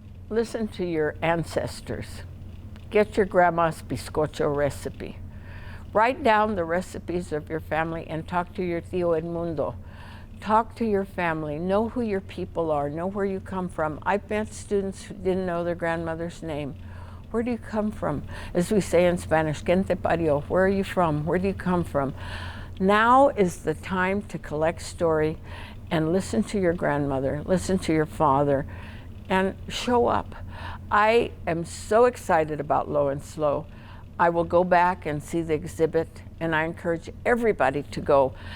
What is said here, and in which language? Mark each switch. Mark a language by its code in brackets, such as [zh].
[en] Listen to your ancestors. Get your grandma's bizcocho recipe. Write down the recipes of your family and talk to your tío Edmundo. Talk to your family, know who your people are, know where you come from. I've met students who didn't know their grandmother's name. Where do you come from? As we say in Spanish, [es] ¿Quién te parió? [en] Where are you from? Where do you come from? Now is the time to collect story and listen to your grandmother, listen to your father, and show up. I am so excited about Low and Slow. I will go back and see the exhibit, and I encourage everybody to go.